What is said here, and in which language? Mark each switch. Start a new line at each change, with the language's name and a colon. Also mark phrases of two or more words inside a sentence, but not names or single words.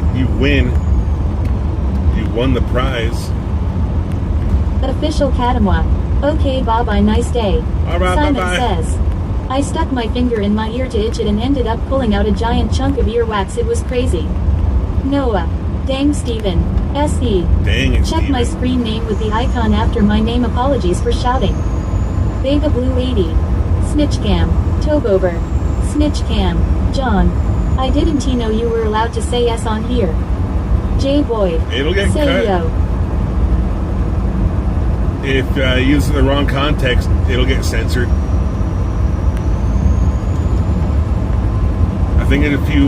English: You win. You won the prize. Official Katamwa. Okay, bye bye, nice day. All right, Simon bye-bye. says. I stuck my finger in my ear to itch it and ended up pulling out a giant chunk of earwax. It was crazy. Noah. Dang Steven. SE. Dang it, Check my Steven. screen name with the icon after my name. Apologies for shouting. Vega Blue 80. Snitchcam. Togover. Snitchcam. John. I didn't know you were allowed to say S on here. J Boyd. It'll get Say cut. yo. If used in the wrong context, it'll get censored. I think if you